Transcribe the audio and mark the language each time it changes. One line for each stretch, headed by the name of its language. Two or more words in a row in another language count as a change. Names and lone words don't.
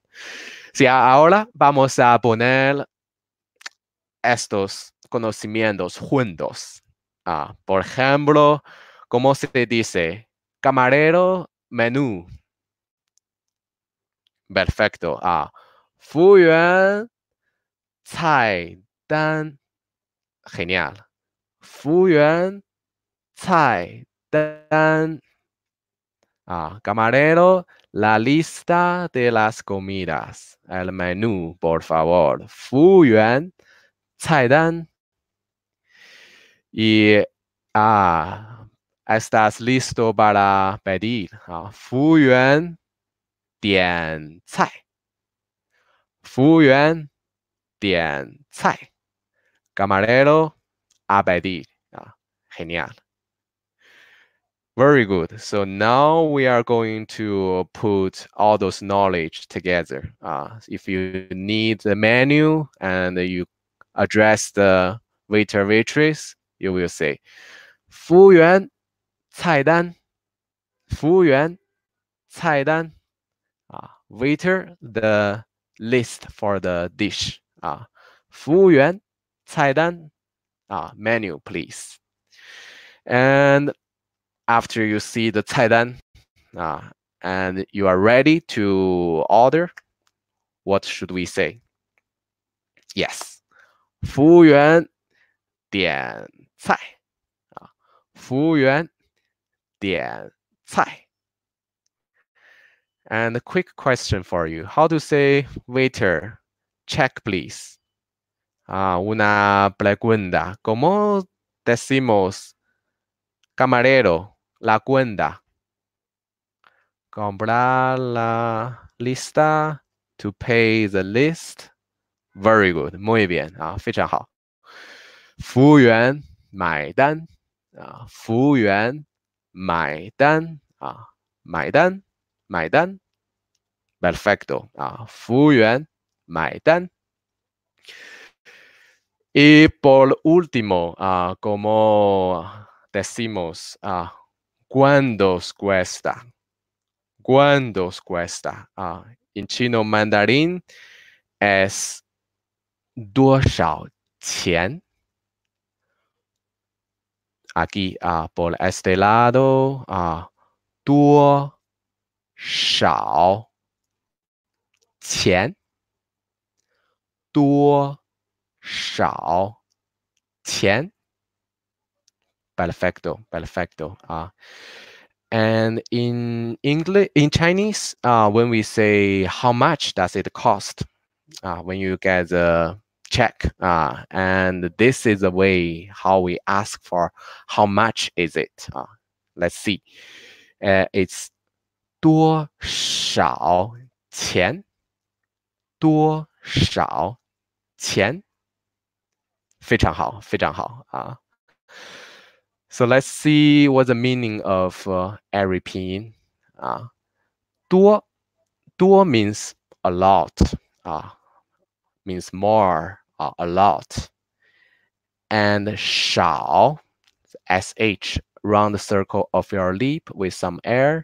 Spanish: Sí, ahora vamos a poner estos conocimientos juntos. Por ejemplo, ¿cómo se dice? Camarero, menú. Perfecto.
Chinese: 服务员菜单. Genial. 服务员菜单.
Spanish: Camarero, la lista de las comidas. El menú, por favor.
Chinese: 服务员菜单.
Spanish: Y estás listo para pedir.
Chinese: 服务员点菜。服务员点菜。
Spanish: Camarero a pedir. Genial.
English: Very good. So now we are going to put all those knowledge together. If you need the menu and you address the waiter waitress, you will say,
Chinese: 服务员菜单。服务员菜单。Waiter,
English: the list for the dish.
Chinese: 服务员菜单。
English: Menu, please. And after you see the 菜单 and you are ready to order, what should we say? Yes.
Chinese: 服务员点菜。服务员点菜。
English: And a quick question for you. How to say waiter? Check, please.
Spanish: Una pregunta. ¿Cómo decimos camarero? La cuenta. Comprar la lista. To pay the list. Very good. Muy bien.
Chinese: 非常好。服务员买单。服务员买单。买单。买单。Perfecto. 服务员买单。
Spanish: Y por último, como decimos, ¿cuánto cuesta? ¿Cuánto cuesta? En chino mandarín es
Chinese: 多少钱?
Spanish: Aquí, por este lado,
Chinese: 多少钱？多少钱？
Spanish: Perfecto, perfecto.
English: And in English, in Chinese, when we say how much does it cost, when you get the check. And this is a way how we ask for how much is it. Let's see. It's
Chinese: 多少钱？多少钱？非常好，非常好啊。
English: So let's see what the meaning of every pinyin. 啊，多 means a lot. 啊 means more. A lot. And 少 sh round the circle of your lip with some air.